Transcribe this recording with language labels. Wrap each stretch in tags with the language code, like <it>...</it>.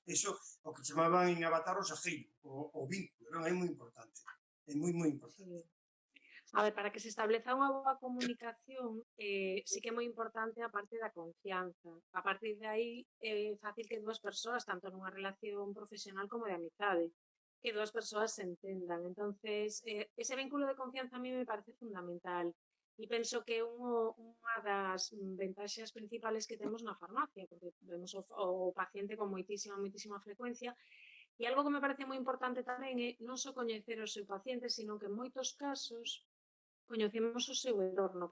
<gl>Eso, o que chamaban en Avatar o sajeiro, o vínculo, non? É moi importante. É moi, moi importante. Sí. A ver, para que se estableza unha boa comunicación, sí que é moi importante a parte da confianza. A partir de aí é fácil que dúas persoas, tanto nunha relación profesional como de amizade, que dúas persoas se entendan.</gl> <es>Entonces, ese vínculo de confianza a mí me parece fundamental.</es> <gl>E penso que é unha das ventaxas principales que temos na farmacia, porque vemos o paciente con moitísima frecuencia. E algo que me parece moi importante tamén é non só coñecer o seu paciente, sino que en moitos casos coñecemos o seu entorno.</gl>